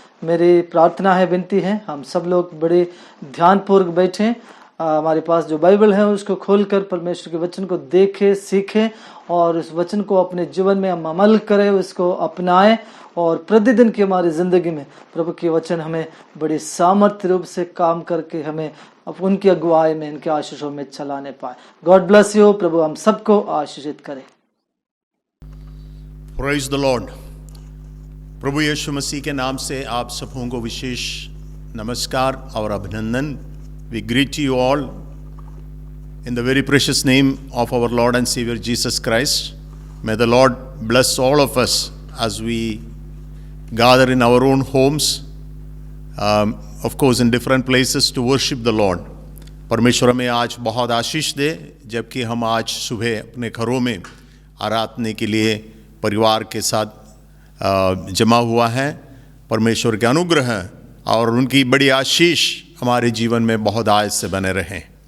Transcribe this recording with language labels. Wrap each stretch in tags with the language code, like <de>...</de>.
<hi>मेरी प्रार्थना है, विनती है, हम सब लोग बड़े ध्यानपूर्वक बैठें, हमारे पास जो बाइबल है उसको खोलकर परमेश्वर के वचन को देखें, सीखें और उस वचन को अपने जीवन में हम अमल करें, उसको अपनाएं और प्रतिदिन की हमारी ज़िंदगी में प्रभु के वचन हमें बड़ी सामर्थ्य रूप से काम करके हमें उनकी अगुवाई में, इनके आशीषों में चलाने पाए।</hi> <en>God bless you.</en> <hi>प्रभु हम सबको आशीषित करे।</hi> <en>Praise the Lord.</en> <hi>प्रभु यीशु मसीह के नाम से आप सबों को विशेष नमस्कार और अभिनंदन।</hi> <en>We greet you all in the very precious name of our Lord and Savior Jesus Christ. May the Lord bless all of us as we gather in our own homes, of course in different places to worship the Lord.</en> <hi>परमेश्वर हमें आज बहुत आशीष दे, जबकि हम आज सुबह अपने घरों में आराधना के लिए परिवार के साथ जमा हुआ है। परमेश्वर के अनुग्रह और उनकी बड़ी आशीष हमारे जीवन में बहुत आयत से बने रहें।</hi>